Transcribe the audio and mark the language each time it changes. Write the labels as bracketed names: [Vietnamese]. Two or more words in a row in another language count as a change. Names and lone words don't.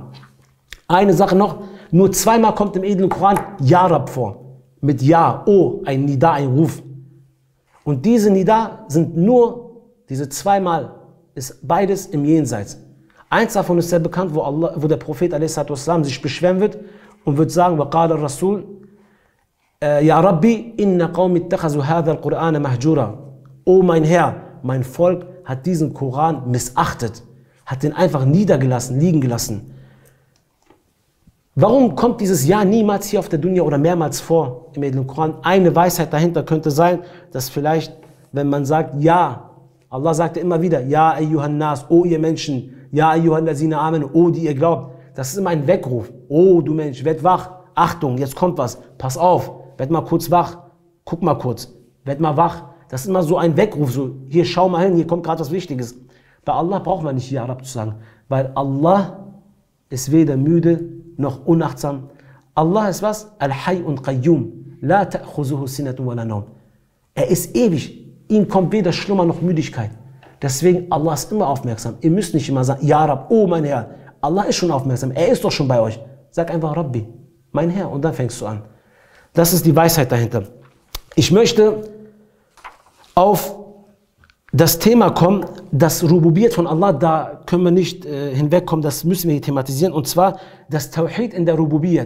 [German] Eine Sache noch, nur zweimal kommt im edlen Koran [Arabic] يا رب [German] vor. Mit Ja, O, ein Nida, ein Ruf. Und diese Nida sind nur, diese zweimal, ist beides im Jenseits. Eins davon ist sehr bekannt, wo der Prophet a.s. sich beschweren wird und wird sagen, [Arabic] وَقَالَ الرَّسُولُ يا رب إن قومي اتخذوا هذا القرآن مهجورا. [German] O mein Herr, mein Volk hat diesen Koran missachtet, hat den einfach niedergelassen, liegen gelassen. Warum kommt dieses Ja niemals hier auf der Dunya oder mehrmals vor im edlen Koran? Eine Weisheit dahinter könnte sein, dass vielleicht, wenn man sagt Ja, Allah sagte immer wieder, [Arabic] يا أيها الناس, [German] O ihr Menschen, [Arabic] يا أيها الذين آمنوا, [German] O die ihr glaubt. Das ist immer ein Weckruf. Oh du Mensch, werd wach, Achtung, jetzt kommt was, pass auf. Werd mal kurz wach, guck mal kurz, werd mal wach. Das ist immer so ein Weckruf, so hier schau mal hin, hier kommt gerade was Wichtiges. Bei Allah braucht man nicht [Arabic] يا رب [German] zu sagen, weil Allah ist weder müde noch unachtsam. Allah ist was? Al-Hayy und Qayyum. [Arabic] لا تأخذه سنة ولا نوم. [German] Er ist ewig, ihm kommt weder Schlummer noch Müdigkeit. Deswegen, Allah ist immer aufmerksam. Ihr müsst nicht immer sagen, [Arabic] يا رب, [German] oh mein Herr. Allah ist schon aufmerksam, er ist doch schon bei euch. Sag einfach Rabbi, mein Herr, und dann fängst du an. Das ist die Weisheit dahinter. Ich möchte auf das Thema kommen, das Rububiyyat von Allah, da können wir nicht hinwegkommen, das müssen wir hier thematisieren, und zwar das Tawhid in der Rububiyyat.